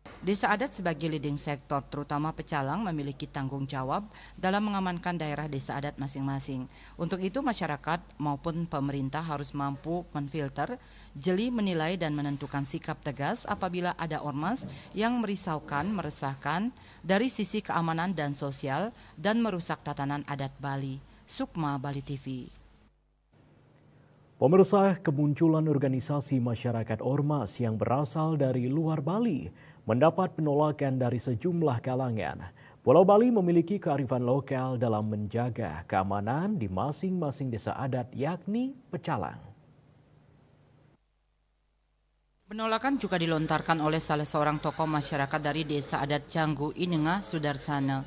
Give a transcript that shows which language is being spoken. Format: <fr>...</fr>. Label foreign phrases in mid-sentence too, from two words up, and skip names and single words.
<id>Desa adat sebagai leading sektor, terutama pecalang, memiliki tanggung jawab dalam mengamankan daerah desa adat masing-masing. Untuk itu masyarakat maupun pemerintah harus mampu menfilter, jeli menilai dan menentukan sikap tegas apabila ada ormas yang merisaukan, meresahkan dari sisi keamanan dan sosial dan merusak tatanan adat Bali. Sukma, Bali TV. Pemirsa, kemunculan organisasi masyarakat ormas yang berasal dari luar Bali mendapat penolakan dari sejumlah kalangan. Pulau Bali memiliki kearifan lokal dalam menjaga keamanan di masing-masing desa adat, yakni pecalang. Penolakan juga dilontarkan oleh salah seorang tokoh masyarakat dari desa adat Canggu Inengah Sudarsana.</id>